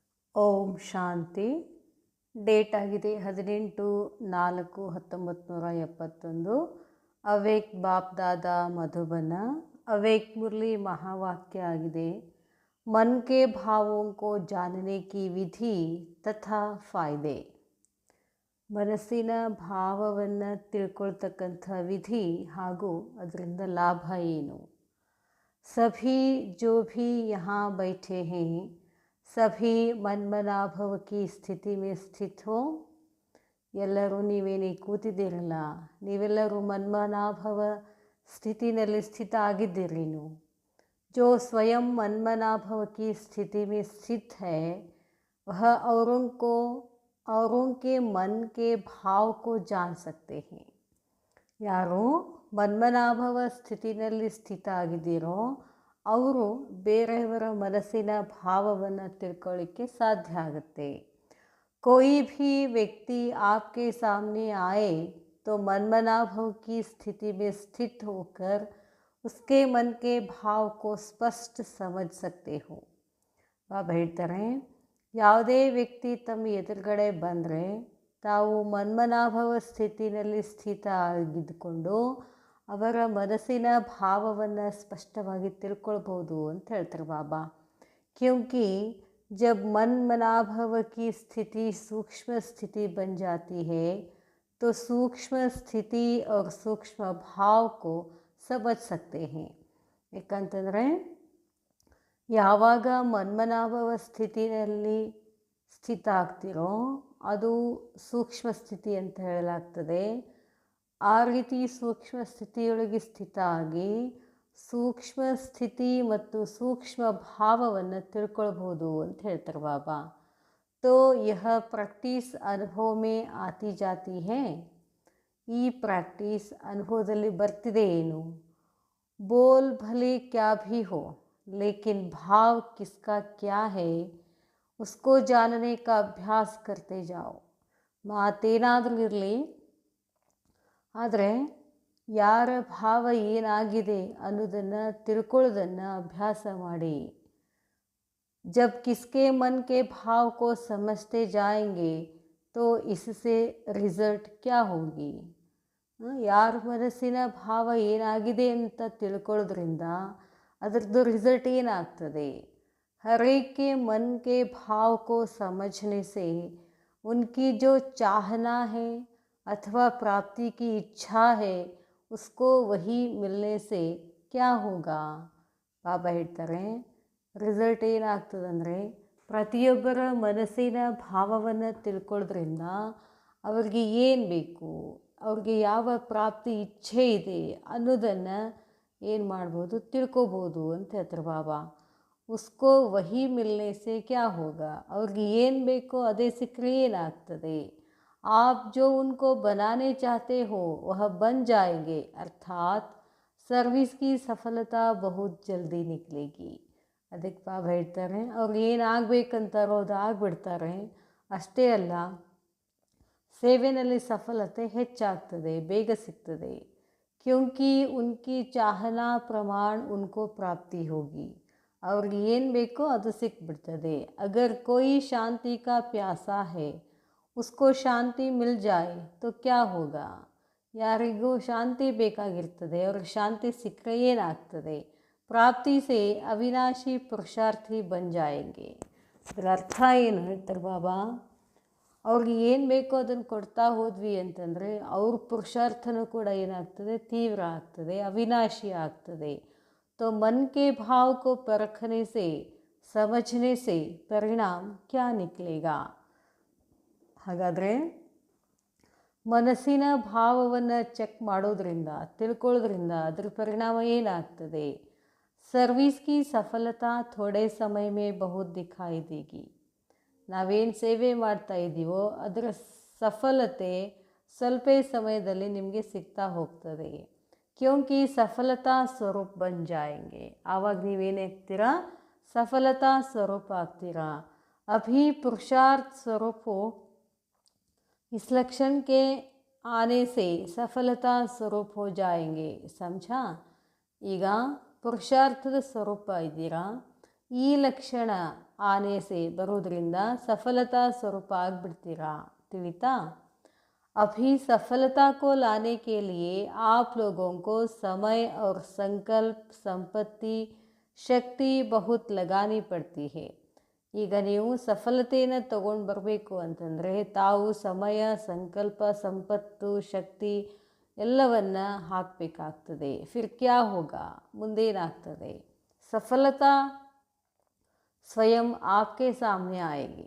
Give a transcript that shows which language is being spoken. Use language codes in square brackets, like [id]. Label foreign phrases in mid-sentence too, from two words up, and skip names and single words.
[kn] ಓಂ ಶಾಂತಿ. ಡೇಟ್ ಆಗಿದೆ 18/4/1971. ಅವೇಕ್ ಬಾಪ್ ದಾದಾ ಮಧುಬನ. [hi] अवेक मुरली महावाक्य आಗಿದೆ. मन के भावों को जानने की विधि तथा फायदे. [kn] ಮನಸ್ಸಿನ ಭಾವವನ್ನು ತಿಳ್ಕೊಳ್ತಕ್ಕಂಥ ವಿಧಿ ಹಾಗೂ ಅದರಿಂದ ಲಾಭ ಏನು. [hi] सभी जो भी यहाँ बैठे हैं सभी ಮನ್ಮನಾಭವ की स्थिति में स्थित हो. [kn] ಎಲ್ಲರೂ ನೀವೇನೇ ಕೂತಿದ್ದೀರಲ್ಲ, ನೀವೆಲ್ಲರೂ ಮನ್ಮನಾಭವ ಸ್ಥಿತಿನಲ್ಲಿ ಸ್ಥಿತ ಆಗಿದ್ದೀರಿ. [hi] जो स्वयं मनमनाभव की स्थिति में स्थित है वह औरों के मन के भाव को जान सकते हैं. [kn] ಯಾರು ಮನ್ಮನಾಭವ ಸ್ಥಿತಿನಲ್ಲಿ ಸ್ಥಿತ ಆಗಿದ್ದೀರೋ ಅವರು ಬೇರೆಯವರ ಮನಸ್ಸಿನ ಭಾವವನ್ನು ತಿಳ್ಕೊಳ್ಳಿಕ್ಕೆ ಸಾಧ್ಯ ಆಗುತ್ತೆ. [hi] कोई भी व्यक्ति आपके सामने आए तो मनमनाभव की स्थिति में स्थित होकर उसके मन के भाव को स्पष्ट समझ सकते हो. [kn] ಬಾಬಾ ಹೇಳ್ತಾರೆ, ಯಾವುದೇ ವ್ಯಕ್ತಿ ತಮ್ಮ ಎದುರುಗಡೆ ಬಂದರೆ ತಾವು ಮನ್ಮನಾಭವ ಸ್ಥಿತಿನಲ್ಲಿ ಸ್ಥಿತ ಆಗಿದ್ದುಕೊಂಡು ಅವರ ಮನಸ್ಸಿನ ಭಾವವನ್ನು ಸ್ಪಷ್ಟವಾಗಿ ತಿಳ್ಕೊಳ್ಬೋದು ಅಂತ ಹೇಳ್ತಾರೆ ಬಾಬಾ. [hi] क्योंकि जब मन मनाभव की स्थिति सूक्ष्म स्थिति बन जाती है तो सूक्ष्म स्थिति और सूक्ष्म भाव को समझ सकते हैं. [kn] ಯಾಕಂತಂದರೆ ಯಾವಾಗ ಮನ್ಮನಾಭವ ಸ್ಥಿತಿಯಲ್ಲಿ ಸ್ಥಿತ ಆಗ್ತಿರೋ ಅದು ಸೂಕ್ಷ್ಮ ಸ್ಥಿತಿ ಅಂತ ಹೇಳಲಾಗ್ತದೆ. ಆ ರೀತಿ ಸೂಕ್ಷ್ಮ ಸ್ಥಿತಿಯೊಳಗೆ ಸ್ಥಿತ ಆಗಿ ಸೂಕ್ಷ್ಮ ಸ್ಥಿತಿ ಮತ್ತು ಸೂಕ್ಷ್ಮ ಭಾವವನ್ನು ತಿಳ್ಕೊಳ್ಬೋದು ಅಂತ ಹೇಳ್ತಾರೆ ಬಾಬಾ. [hi] तो यह प्रैक्टिस अनुभव में आती जाती है. [kn] ಈ ಪ್ರಾಕ್ಟೀಸ್ ಅನುಭವದಲ್ಲಿ ಬರ್ತಿದೆ ಏನು. [hi] बोल भले क्या भी हो लेकिन भाव किसका क्या है उसको जानने का अभ्यास करते जाओ. [kn] ಮಾತೇನಾದರೂ ಇರಲಿ, ಆದರೆ ಯಾರ ಭಾವ ಏನಾಗಿದೆ ಅನ್ನೋದನ್ನು ತಿಳ್ಕೊಳ್ಳೋದನ್ನು ಅಭ್ಯಾಸ ಮಾಡಿ. [hi] जब किसके मन के भाव को समझते जाएंगे तो इससे रिजल्ट क्या होगी. [kn] ಯಾರ ಮನಸ್ಸಿನ ಭಾವ ಏನಾಗಿದೆ ಅಂತ ತಿಳ್ಕೊಳ್ಳೋದ್ರಿಂದ ಅದರದ್ದು ರಿಸಲ್ಟ್ ಏನಾಗ್ತದೆ. [hi] हर एक के मन के भाव को समझने से उनकी जो चाहना है अथवा प्राप्ति की इच्छा है उसको वही मिलने से क्या होगा. [kn] ಬಾಬಾ ಹೇಳ್ತಾರೆ, ರಿಸಲ್ಟ್ ಏನಾಗ್ತದಂದರೆ ಪ್ರತಿಯೊಬ್ಬರ ಮನಸ್ಸಿನ ಭಾವವನ್ನು ತಿಳ್ಕೊಳ್ಳೋದ್ರಿಂದ ಅವ್ರಿಗೆ ಏನು ಬೇಕು, ಅವ್ರಿಗೆ ಯಾವ ಪ್ರಾಪ್ತಿ ಇಚ್ಛೆ ಇದೆ ಅನ್ನೋದನ್ನು ಏನು ಮಾಡ್ಬೋದು, ತಿಳ್ಕೊಬೋದು ಅಂತ ಹೇಳ್ತಾರೆ ಬಾಬಾ. [hi] उसको वही मिलने से क्या होगा. [kn] ಅವ್ರಿಗೆ ಏನು ಬೇಕೋ ಅದೇ ಸಿಕ್ಕರೆ ಏನಾಗ್ತದೆ. [hi] आप जो उनको बनाने चाहते हो वह बन जाएंगे. अर्थात सर्विस की सफलता बहुत जल्दी निकलेगी. [kn] ಅದಕ್ಕೆ ಬಾಬಾ ಹೇಳ್ತಾರೆ, ಅವ್ರಿಗೆ ಏನು ಆಗಬೇಕಂತಾರೋ ಅದು ಆಗಿಬಿಡ್ತಾರೆ. ಅಷ್ಟೇ ಅಲ್ಲ, ಸೇವೆಯಲ್ಲಿ ಸಫಲತೆ ಹೆಚ್ಚಾಗ್ತದೆ, ಬೇಗ ಸಿಗ್ತದೆ. [hi] क्योंकि उनकी चाहना प्रमाण उनको प्राप्ति होगी. [kn] ಅವ್ರಿಗೆ ಏನು ಬೇಕೋ ಅದು ಸಿಕ್ಬಿಡ್ತದೆ. [hi] अगर कोई शांति का प्यासा है उसको शांति मिल जाए तो क्या होगा. [kn] ಯಾರಿಗೂ ಶಾಂತಿ ಬೇಕಾಗಿರ್ತದೆ, ಅವ್ರಿಗೆ ಶಾಂತಿ ಸಿಕ್ಕರೆ ಏನಾಗ್ತದೆ. [hi] प्राप्ति से अविनाशी पुरुषार्थी बन जाएंगे. [kn] ಅದರ ಅರ್ಥ ಏನು ಹೇಳ್ತಾರೆ ಬಾಬಾ, ಅವ್ರಿಗೆ ಏನು ಬೇಕೋ ಅದನ್ನು ಕೊಡ್ತಾ ಹೋದ್ವಿ ಅಂತಂದರೆ ಅವ್ರ ಪುರುಷಾರ್ಥನೂ ಕೂಡ ಏನಾಗ್ತದೆ, ತೀವ್ರ ಆಗ್ತದೆ, ಅವಿನಾಶಿ ಆಗ್ತದೆ. [hi] तो मन के भाव को परखने से समझने से परिणाम क्या निकलेगा. [kn] ಹಾಗಾದರೆ ಮನಸ್ಸಿನ ಭಾವವನ್ನು ಚೆಕ್ ಮಾಡೋದ್ರಿಂದ ತಿಳ್ಕೊಳ್ಳೋದ್ರಿಂದ ಅದರ ಪರಿಣಾಮ ಏನಾಗ್ತದೆ. [hi] सर्विस की सफलता थोड़े समय में बहुत दिखाई देगी. [kn] ನಾವೇನು ಸೇವೆ ಮಾಡ್ತಾ ಇದ್ದೀವೋ ಅದರ ಸಫಲತೆ ಸ್ವಲ್ಪ ಸಮಯದಲ್ಲಿ ನಿಮಗೆ ಸಿಗ್ತಾ ಹೋಗ್ತದೆ. [hi] क्योंकि सफलता स्वरूप बन जाएंगे. [kn] ಆವಾಗ ನೀವೇನಾಗ್ತೀರಾ, [hi] सफलता स्वरूप [kn] ಆಗ್ತೀರಾ. [hi] अभी पुरुषार्थ स्वरूप हो. इस लक्षण के आने से सफलता स्वरूप हो जाएंगे. समझा. [kn] ಈಗ ಪುರುಷಾರ್ಥದ ಸ್ವರೂಪ ಇದ್ದೀರಾ, ಈ ಲಕ್ಷಣ [hi] आने से [kn] ಬರೋದ್ರಿಂದ ಸಫಲತಾ ಸ್ವರೂಪ ಆಗಿಬಿಡ್ತೀರಾ, ತಿಳಿತಾ? [hi] अभी सफलता को लाने के लिए आप लोगों को समय और संकल्प संपत्ति शक्ति बहुत लगानी पड़ती है. [kn] ಈಗ ನೀವು ಸಫಲತೆಯನ್ನು ತಗೊಂಡು ಬರಬೇಕು ಅಂತಂದರೆ ತಾವು ಸಮಯ, ಸಂಕಲ್ಪ, ಸಂಪತ್ತು, ಶಕ್ತಿ ಎಲ್ಲವನ್ನ ಹಾಕಬೇಕಾಗ್ತದೆ. [hi] फिर क्या होगा, ಮುಂದೇನಾಗ್ತದೆ? सफलता स्वयं आपके सामने आएगी.